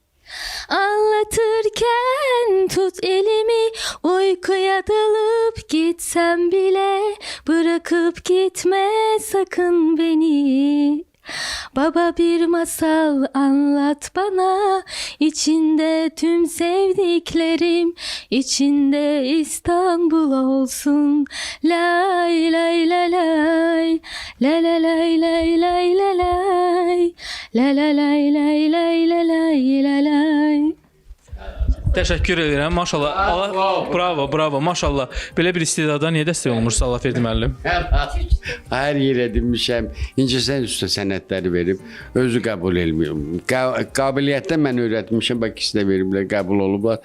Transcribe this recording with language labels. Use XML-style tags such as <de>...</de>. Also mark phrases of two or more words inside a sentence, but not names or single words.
<tr>Anlatırken tut elimi, uykuya dalıp gitsem bile, bırakıp gitme sakın beni. Baba bir masal anlat bana, içinde tüm sevdiklerim, içinde İstanbul olsun. Lay lay lay lay, la la lay lay lay la lay, la la lay lay lay la lay la lay.</tr> <az>Təşəkkür edirəm. Maşallah. Allah bravo, maşallah. Belə bir istedada niyə dəstək olmursa Allahverdi müəllim? Hər yerə demişəm, incəsənət üstə sənədləri verib, özü qəbul etmir. Qabiliyyətdə mən öyrətmişəm, bax ikisi də veriblər, qəbul olublar.</az>